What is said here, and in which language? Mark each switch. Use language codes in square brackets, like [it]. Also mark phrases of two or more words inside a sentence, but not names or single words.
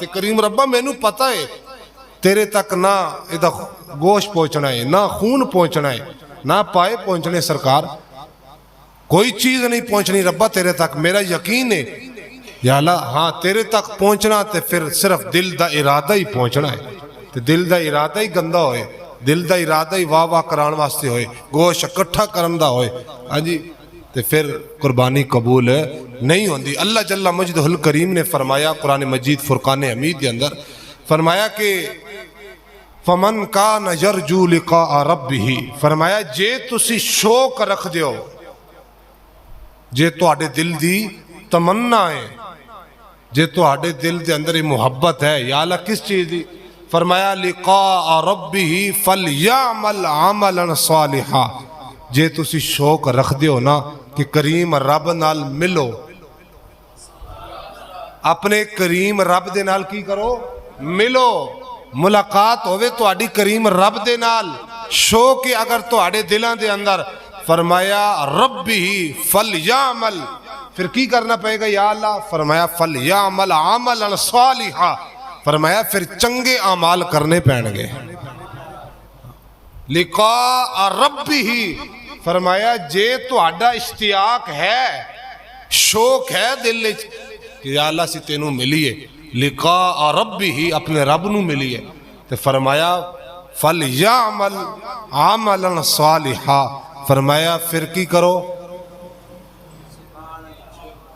[pa] کریم ربا میں نو پتہ ہے تیرے تک نہ ادھا گوشت پہنچنا ہے، نہ خون پہنچنا ہے، نہ پائے پہنچنے، سرکار کوئی چیز نہیں پہنچنی ربا تیرے تک، میرا یقین ہے [ar] یا اللہ [pa] ہاں تیرے تک پہنچنا تے پھر صرف دل دا ارادہ ہی پہنچنا ہے، تے دل دا ارادہ ہی گندہ ہوئے، دل دا ارادہ ہی واہ واہ کران واسطے ہوئے، گوشت اکٹھا کرن دا ہوئے، ہاں جی، تے پھر قربانی قبول نہیں ہوندی۔ [ur] اللہ [ar] جل مجدہ الکریم [ur] نے فرمایا قرآن مجید فرقان حمید کے اندر فرمایا کہ [ar] فمن کان یرجو لقاء ربہ، [ur] فرمایا جے تسی شوق رکھ دیو، جے تواڈے دل دی تمنا ہے، جے تواڈے دل دے اندر محبت ہے، [ar] یا اللہ [ur] کس چیز دی؟ [ar] فرمایا لقاء ربہ فلیعمل عملا صالحا، [pa] جے تسی شوق رکھ دیو نا کہ کریم رب نال ملو، اپنے کریم رب دے نال کی کرو؟ ملو، ملاقات ہوئے تو آڈی کریم رب دے نال، شوق اگر تو آڈے دلان دے اندر، فرمایا [ar] ربی فلیعمل، [pa] پھر کی کرنا پڑے گا [ar] یا اللہ؟ [pa] فرمایا [ar] فلیعمل عملا صالحا، [pa] فرمایا پھر چنگے اعمال کرنے پہن گے۔ [ar] لقاء ربہ، [pa] فرمایا جے تو آڈا اشتیاق ہے، شوق ہے دل کہ [ar] یا اللہ [pa] سے تینوں ملیے، [ar] لقاء ربہ [pa] اپنے رب نو ملیے، تو فرمایا [ar] فلیعمل عملا صالحا، [pa] فرمایا پھر کی کرو؟